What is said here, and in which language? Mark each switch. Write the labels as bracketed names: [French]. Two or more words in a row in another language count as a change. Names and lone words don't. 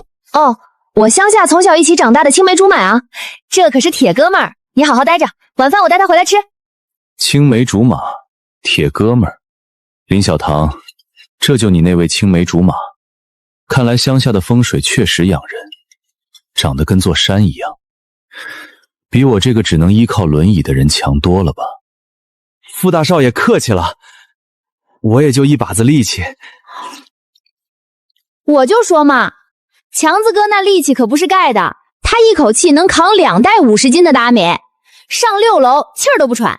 [Chinese] 哦，我鄉下從小一起長大的青梅竹馬啊，這可是鐵哥們兒，你好好待着，晚飯我帶他回來吃。青梅竹馬，鐵哥們兒，林小棠，這就你那位青梅竹馬。看來鄉下的風水確實養人，長得跟座山一樣，比我這個只能依靠輪椅的人強多了吧？傅大少爺客氣了，我也就一把子力氣。我就說嘛，強子哥那力氣可不是蓋的，他一口氣能扛2袋50斤的大米，上6樓氣兒都不喘。